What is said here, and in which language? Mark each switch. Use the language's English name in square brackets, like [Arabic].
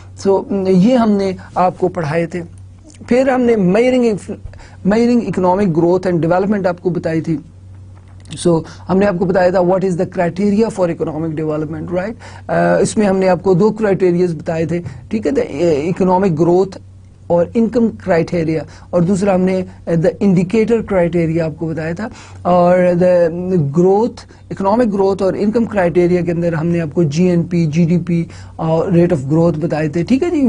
[Hindi] So ये हमने आपको पढ़ाए थे. फिर हमने measuring economic growth and development आपको बताई थी. [English] So [Hindi] हमने आपको बताया था [English] what is the criteria for economic development, right? [Hindi] इसमें हमने आपको 2 criteria बताए थे, ठीक है, the economic growth और इनकम क्राइटेरिया, और दूसरा हमने द इंडिकेटर क्राइटेरिया आपको बताया था. और द ग्रोथ, इकोनॉमिक ग्रोथ और इनकम क्राइटेरिया के अंदर हमने आपको जीएनपी, जीडीपी और रेट ऑफ ग्रोथ बताए थे, ठीक है जी.